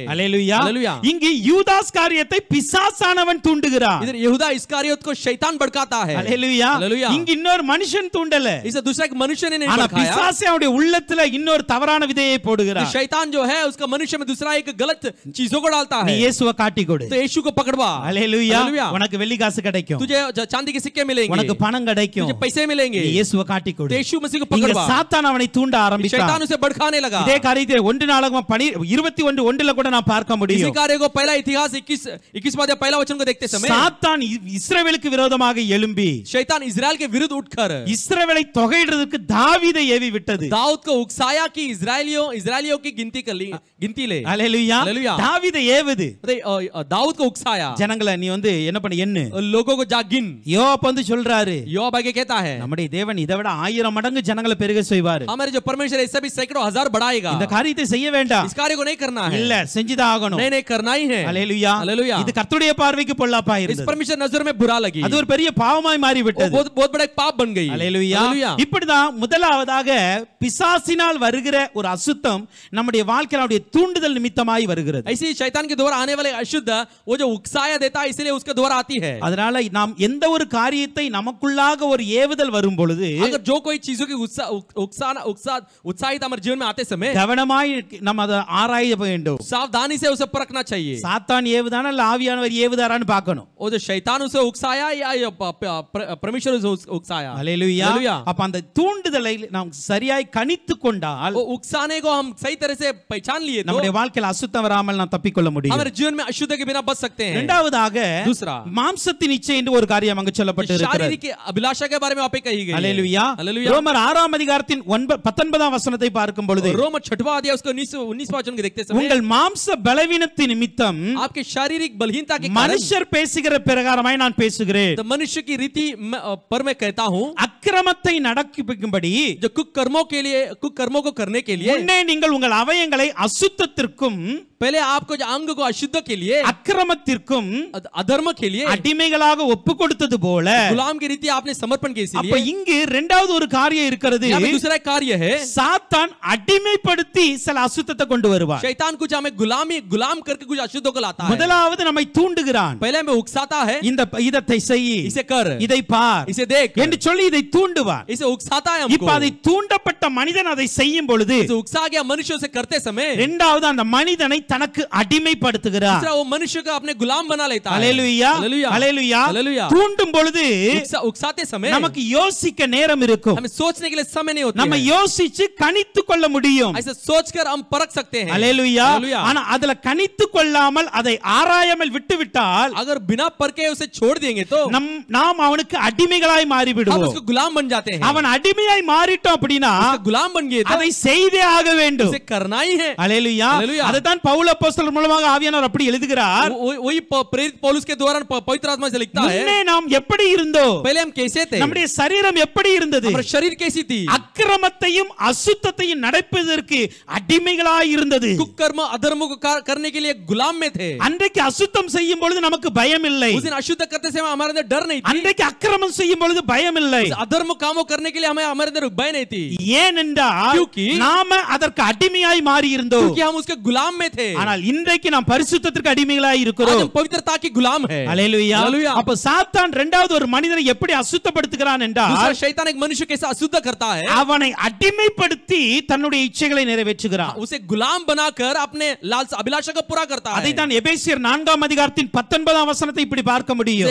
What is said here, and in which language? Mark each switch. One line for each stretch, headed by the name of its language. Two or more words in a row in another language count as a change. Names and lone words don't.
Tamil: அல்லேலூயா.
Hindi: हालेलुया.
Tamil: இங்கு யூதாஸ் காரியத்தை பிசாசானவன் தூண்டுகிறான்.
Hindi: इधर यहूदा इस्कारियोत को शैतान भड़काता है.
Tamil: அல்லேலூயா.
Hindi: हालेलुया.
Tamil: இங்கு இன்னொரு மனுஷன் தூண்டல,
Hindi: इसे दूसरा एक मनुष्य ने नहीं
Tamil: ஆனா
Hindi: भड़काया.
Tamil: பிசாசே அவனுடைய உள்ளத்துல இன்னொரு தவறான விதையை போடுகிறான்.
Hindi: शैतान जो है उसका मनुष्य में दूसरा एक गलत चीजों को डालता
Tamil: நீ
Hindi: है.
Tamil: இயேசுவை காட்டி கொடு.
Hindi: तो यीशु को पकड़वा.
Tamil: அல்லேலூயா.
Hindi: हालेलुया.
Tamil: உனக்கு வெள்ளி காசு கிடைக்கும்,
Hindi: तुझे चांदी के सिक्के मिलेंगे,
Tamil: உனக்கு பணம் கிடைக்கும்,
Hindi: तुझे पैसे मिलेंगे.
Tamil: நீ இயேசுவை காட்டி கொடு.
Hindi: तो यीशु मसीह को
Tamil: இங்க
Hindi: पकड़वा.
Tamil: சாத்தான் அவனை தூண்ட ஆரம்பித்தான்.
Hindi: शैतान उसे भड़काने लगा.
Tamil: இதே காரியத்தை 1 நாளாகமம் 21:1 கூட நான் பார்க்க
Hindi: इसी
Tamil: முடியும்.
Hindi: कार्य को पहला इतिहास 21वां अध्याय पहला वचन को देखते समय
Tamil: சாத்தான் இஸ்ரவேலுக்கு விரோதமாக எழும்பி
Hindi: शैतान इजराइल के विरुद्ध उठकर
Tamil: இஸ்ரவேலை தொகையிடுறதுக்கு தாவீதை ஏவி விட்டது.
Hindi: दाऊद को उकसाया कि इजरायलियों की गिनती ले.
Tamil: அல்லேலூயா.
Hindi: हालेलुया.
Tamil: தாவீதை ஏவுது.
Hindi: दाऊद को उकसाया,
Tamil: ஜனங்களை நீ வந்து என்ன பண்ண எண்ணு.
Hindi: लोगों को जा गिन।
Tamil: யோவாப் வந்து சொல்றாரு,
Hindi: योआब आगे कहता है,
Tamil: நம்முடைய தேவன் இதை விட 1000 மடங்கு ஜனங்களை பெருக செய்வாரு.
Hindi: हमारे जो परमेश्वर इससे भी सैकड़ों हजार बढ़ाएगा।
Tamil: இந்த காரியத்தை செய்ய வேண்டாம்,
Hindi: इस कार्य को नहीं करना है,
Tamil: இல்ல செஞ்சுதான் ஆகணும்.
Hindi: नहीं नहीं करना ही है।
Tamil: அல்லேலூயா.
Hindi: हालेलुया।
Tamil: இது கர்த்தருடைய பார்வைக்கு பொல்லாப்பா
Hindi: इस
Tamil: இருந்தது.
Hindi: परमेश्वर नजर में बुरा लगी,
Tamil: அது ஒரு பெரிய பாவமாய் மாறி விட்டது.
Hindi: बहुत बहुत बड़ा एक पाप बन गई।
Tamil: அல்லேலூயா. இப்படிதான் முதலாவதாக பிசாசினால் வருகிற ஒரு அசுத்தம் நம்முடைய வாழ்க்கையில அவருடைய தூண்டுதல் நிமித்தமாய் வருகிறது.
Hindi: ऐसी शैतान के द्वारा आने वाले अशुद्ध वो जो उकसाया देता है, इसलिए उसके द्वारा आती है।
Tamil: அதனால நாம் எந்த ஒரு காரியத்தை நமக்குள்ளாக ஒரு ஏவுதல் வரும் பொழுது
Hindi: अगर जो कोई चीजों की उत्साहित हमारे जीवन में आते समय
Tamil: கவனமாய் நாம் அதை ஆராய வேண்டும்.
Hindi: सावधानी से उसे परखना चाहिए।
Tamil: சாத்தான் ஏவுதானா இல்ல ஆவியானவர் ஏவுதாரான்னு பார்க்கணும்.
Hindi: वो जो शैतान उसे उकसाया या परमेश्वर उसे उकसाया।
Tamil: அல்லேலூயா. அப்ப அந்த தூண்டுதலை நாம் சரியாய் கணித்து கொண்டால்,
Hindi: वो उकसाने को हम सही तरह से पहचान लिए तो
Tamil: நம்முடைய வாழ்க்கையில் அசுத்தம் வராமல் நாம் தப்பிக்கொள்ள முடியும்.
Hindi: हमारे जीवन में अशुद्ध के बिना बच सकते हैं।
Tamil: இரண்டாவதாக
Hindi: दूसरा,
Tamil: மாம்சத்தின் இச்சை என்று ஒரு காரியம் அங்கு சொல்லப்பட்டு இருக்கிறது.
Hindi: शारीरिक अभिलाषा के बारे में आप कही गई है।
Tamil: அல்லேலூயா.
Hindi: हालेलुया।
Tamil: ரோமர் 6ஆம் அதிகாரத்தின் 19ஆம் வசனத்தை பார்க்கும் பொழுது,
Hindi: रोमर 6वां अध्याय उसको 19वां वचन को देखते समय,
Tamil: உங்கள் மாம்ச பலவீனத்தின் நிமித்தம்
Hindi: आपके शारीरिक बलहीनता के कारण
Tamil: மனுஷர் பேசுகிற பிரகாரமாய் நான் பேசுகிறேன்.
Hindi: तो मनुष्य की रीति पर मैं कहता हूं,
Tamil: அக்கிரமத்தை நடப்பிக்கும்படி
Hindi: जो कुकर्मों को करने के लिए
Tamil: முன்னே நீங்கள் உங்கள் அவயங்களை அசுத்தத்திற்கும்
Hindi: पहले आपको जो अंग को अशुद्ध के लिए,
Tamil: அக்கிரமத்திற்கும்
Hindi: अधर्म के लिए
Tamil: அடிமைகளாக ஒப்பு கொடுத்தது போல,
Hindi: गुलाम की रीति आपने समर्पण की।
Tamil: அப்ப இங்கு இரண்டாவது ஒரு காரியம் இருக்கிறது.
Hindi: यहाँ पे दूसरा कार्य है,
Tamil: சாத்தான் அடிமைப்படுத்தி சில அசுத்தத்தை கொண்டு வருவார்.
Hindi: शैतान कुछ हमें गुलाम करके कुछ अशुद्धों को लाता है।
Tamil: முதலாவது நம்மை தூண்டுகிறான்.
Hindi: पहले हमें उकसाता है,
Tamil: இந்த இதத்தை செய்,
Hindi: इसे कर,
Tamil: இதை பார்,
Hindi: इसे देख
Tamil: என்று சொல்லி இதை தூண்டுவார்.
Hindi: इसे उकसाता है
Tamil: இப்ப
Hindi: हमको।
Tamil: அதை தூண்டப்பட்ட மனிதன் அதை செய்யும் பொழுது,
Hindi: इसे उकसा गया मनुष्य उसे करते समय,
Tamil: இரண்டாவது அந்த மனிதனை தனக்கு அடிமைப்படுத்துகிறார்.
Hindi: दूसरा वो मनुष्य को अपने गुलाम बना लेता है।
Tamil: அல்லேலூயா.
Hindi: हालेलुया।
Tamil: அல்லேலூயா.
Hindi: हालेलुया।
Tamil: தூண்டும் பொழுது
Hindi: उकसाते समय
Tamil: நமக்கு யோசிக்க நேரம் இருக்கும்.
Hindi: हमें सोचने के लिए समय नहीं होता
Tamil: நம்ம
Hindi: है।
Tamil: யோசிச்சு கணித்து கொள்ள முடியும்.
Hindi: ऐसे सोचकर हम परख सकते हैं।
Tamil: அல்லேலூயா.
Hindi: हालेलुया।
Tamil: ஆனா அதுல கணித்து கொள்ளாமல் அதை ஆராயாமல் விட்டுவிட்டால்,
Hindi: अगर बिना परखे उसे छोड़ देंगे तो
Tamil: நாம் அவனுக்கு அடிமைகளாய் மாறி
Hindi: हम
Tamil: விடுவோம்.
Hindi: उसको गुलाम बन जाते हैं।
Tamil: அவன் அடிமையாய் மாறிட்டோம் அப்படினா
Hindi: उसके गुलाम बन गए तो
Tamil: அதை செய்தே ஆக வேண்டும்.
Hindi: उसे करना ही है।
Tamil: அல்லேலூயா.
Hindi: हालेलुया।
Tamil: அதுதான் பவுல் அப்போஸ்தலர் மூலமாக ஆவியானவர் அப்படி எழுதுகிறார்.
Hindi: वही प्रेरित पौलुस के द्वारा पवित्र आत्मा से लिखता है,
Tamil: முன்னே நாம் எப்படி இருந்தோம்,
Hindi: पहले हम कैसे थे,
Tamil: நம்முடைய சரீரம் எப்படி இருந்தது,
Hindi: हमारा शरीर कैसी थी,
Tamil: அக்கிரமத்தையும் அசுத்தத்தையும் நடப்பதற்கு அடிமைகளாய் இருந்தது.
Hindi: कुकर्म अधर्म को करने के लिए गुलाम में थे।
Tamil: அன்றைக்கு அசுத்தம் செய்யும் பொழுது நமக்கு பயம் இல்லை.
Hindi: उस दिन अशुद्ध करते समय हमारे अंदर डर नहीं थी।
Tamil: அன்றைக்கு அக்கிரமம் செய்யும் பொழுது பயம் இல்லை.
Hindi: अधर्म कामों करने के लिए हमारे अंदर भय नहीं थी।
Tamil: ஏனென்றால்
Hindi: क्योंकि
Tamil: நாம அதற்கு அடிமையாய் மாறி இருந்தோம்.
Hindi: क्योंकि हम उसके गुलाम में थे।
Tamil: ஆனால் இன்றைக்கு நாம் பரிசுத்தத்திற்கு அடிமைகளாய் இருக்கிறோம்.
Hindi: आज हम पवित्रता की गुलाम है।
Tamil: அல்லேலூயா.
Hindi: हालेलुया।
Tamil: அப்ப சாத்தான் இரண்டாவது ஒரு மனிதனை எப்படி அசுத்தப்படுத்துகிறான் என்றால்,
Hindi: दूसरा शैतान एक मनुष्य कैसे अशुद्ध करता है,
Tamil: அவனை அடிமைப்படுத்தி தன்னுடைய இச்சைகளை நிறைவேற்றுகிறான்.
Hindi: उसे गुलाम बनाकर अपने लालसा अभिलाषा को पूरा करता है।
Tamil: அதைத்தான் எபேசியர் 4ஆம் அதிகாரத்தின் 19ஆம் வசனத்தை இப்படி பார்க்க முடியும்.